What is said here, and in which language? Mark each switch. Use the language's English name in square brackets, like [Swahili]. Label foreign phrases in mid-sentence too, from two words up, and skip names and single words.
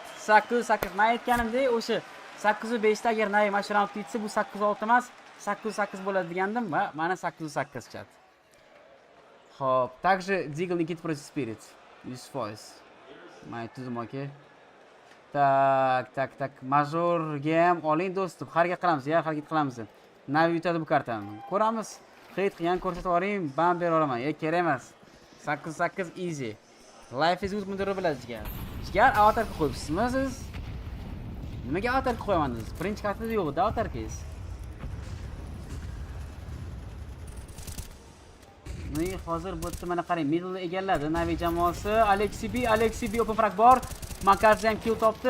[Uzbek] 8-8 men aytganimdek, o'sha 8-5 ta agar Navi mana round ketsa, bu 8-6 emas, 8-8 bo'ladi degandim va mana 8-8 chat. [Russian] Xo'p, также Deagle Nikit против Spirit 100%. [Uzbek] Men aytdim, aka. Tak. [English] Major game [Uzbek] oling do'stim. Harakat qilamiz. Navi yutadi bu kartani. Ko'ramiz. Hate qilgan ko'rsatib yuboring, ban bera olaman. Kerak emas. 8-8 easy. [English] Life is good [Uzbek] mudiri biladi jigar. Avatarga qo'yibsizmi siz? Nimaga avatarga qo'yaman siz? Birinchi kartada yo'q edi avatarkangiz. Hozir bu yerda mana qarang, middle egalladi Navi jamoasi. Alexey B [English] open frag [Uzbek] bor. Makadze ham kill topdi.